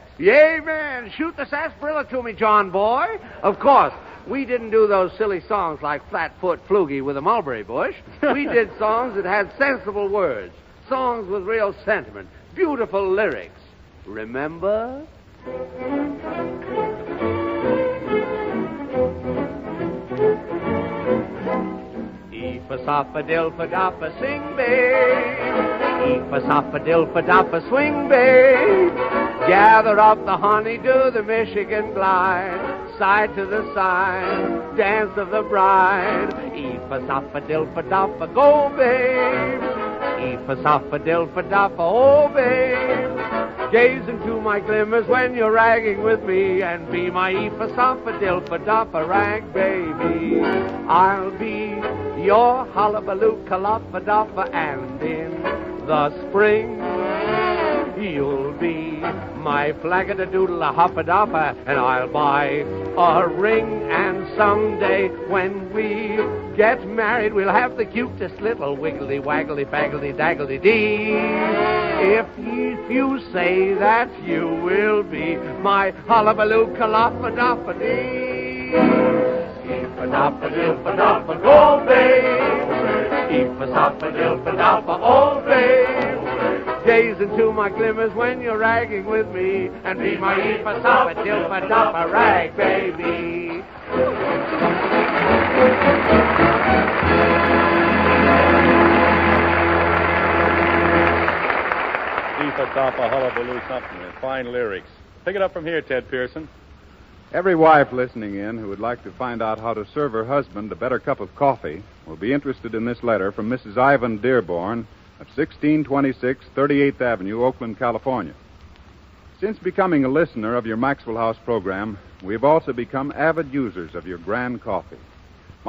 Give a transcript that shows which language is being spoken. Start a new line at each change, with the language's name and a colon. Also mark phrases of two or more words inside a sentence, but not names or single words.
English: Yay, man. Shoot the sarsaparilla to me, John boy. Of course, we didn't do those silly songs like Flatfoot Floogie with a mulberry bush. We did songs that had sensible words, songs with real sentiment, beautiful lyrics. Remember? Eefa-soppa-dilfa-doppa, sing, babe. Eefa-soppa-dilfa-doppa, swing, babe. Gather up the honey, do the Michigan glide. Side to the side, dance of the bride. Eefa-soppa-dilfa-doppa, go, babe. Eefa-soppa-dilfa-doppa, oh, babe. Gaze into my glimmers when you're ragging with me, and be my Eefa-soppa-dilfa-doppa rag, baby. I'll be your hullabaloo kaloppa-doppa, and in the spring you'll be my flagada-doodle-a-hoppa-doppa, and I'll buy a ring, and someday when we get married, we'll have the cutest little wiggly-waggly-faggledy-daggledy-dee. If you say that you will be my hullabaloo kaloppa-doppa-dee. Eefa-doppa-dilfa-doppa, go, babe. Eefa-soppa-dilfa-doppa, oh, babe. Gaze into my glimmers when you're ragging with me, and be my Eefa-soppa-dilfa-doppa rag, baby. Eefa-soppa hullabaloo something with fine lyrics. Pick it up from here, Ted Pearson. Every wife listening in who would like to find out how to serve her husband a better cup of coffee will be interested in this letter from Mrs. Ivan Dearborn of 1626 38th Avenue, Oakland, California. Since becoming a listener of your Maxwell House program, we have also become avid users of your grand coffee.